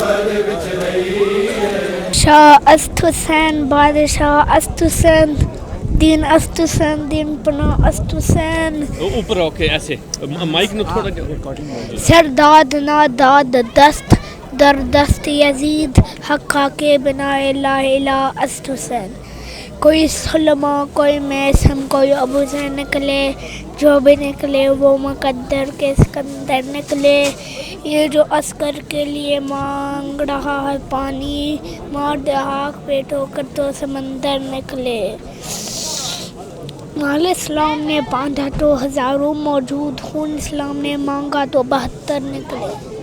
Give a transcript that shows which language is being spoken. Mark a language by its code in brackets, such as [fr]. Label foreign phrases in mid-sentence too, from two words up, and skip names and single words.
[fa] شاہ است حسین بادشاہ است حسین دین است حسین دین پناہ است حسین [ur] اوپر اوکے ایسے مائک نو تھوڑا [fa] سرداد ناداد دست در دست یزید حقا کے بنا [ar] لا الہ [fa] است حسین [ur] کوئی سلمہ کوئی میسم کوئی ابو زین نکلے جو بھی نکلے وہ مقدر کے سکندر نکلے یہ جو عسکر کے لیے مانگ رہا ہے پانی مار دے آگ پہ ٹھوکر تو سمندر نکلے مال اسلام نے باندھا تو ہزاروں موجود خون اسلام نے مانگا تو 72 نکلے